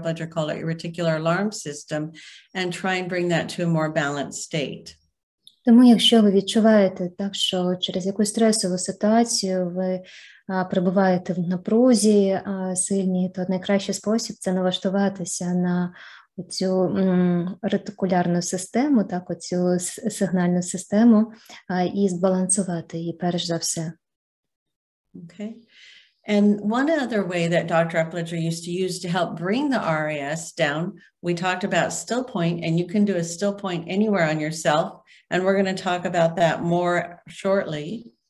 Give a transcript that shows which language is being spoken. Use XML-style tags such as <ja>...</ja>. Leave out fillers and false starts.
<en>Apledzera called it, your reticular alarm system, and try and bring that to a more balanced state.</en> <uk>Тому, якщо ви відчуваєте так, що через якусь стресову ситуацію ви перебуваєте в напрузі сильній, то найкращий спосіб – це налаштуватися на цю ретикулярну систему, так, оцю сигнальну систему і збалансувати її перш за все.</uk> <en>Okay. And one other way that Dr. Apledzera used to use to help bring the RAS down, we talked about still point, and you can do a still point anywhere on yourself, and we're going to talk about that more shortly.</en>